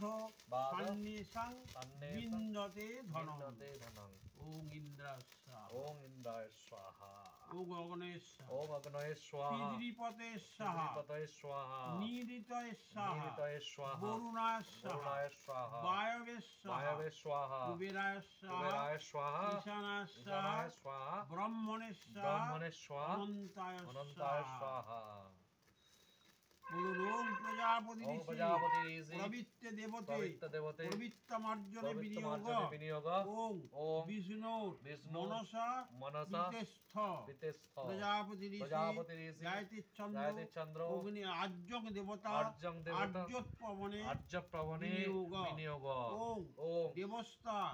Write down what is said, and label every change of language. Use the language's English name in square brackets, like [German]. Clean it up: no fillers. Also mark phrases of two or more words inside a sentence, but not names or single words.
[Sanskrit] সান্নিসাং বিন্দতে ধনং ওং ইন্দ্রায় স্বাহা ওং অগ্নয়ে স্বাহা পিতৃপতে স্বাহা নিরিতয়ে স্বাহা বরুণায় স্বাহা বায়বে স্বাহা কুবেরায় স্বাহা ঈশানায় স্বাহা ব্রহ্মণে স্বাহা অনন্তায় স্বাহা বলুন ওম প্রজাপতি ঋষি প্রবৃত্তে দেবতে প্রবৃত্তমার্জনে বিনিয়োগ ওম বিষ্ণুর মনসা বিতেস্থ প্রজাপতি ঋষি গায়ত্রী চন্দ্র অগ্নি আর্যং দেবতা আর্যোৎপবনে বিনিয়োগ ওম দেবস্তা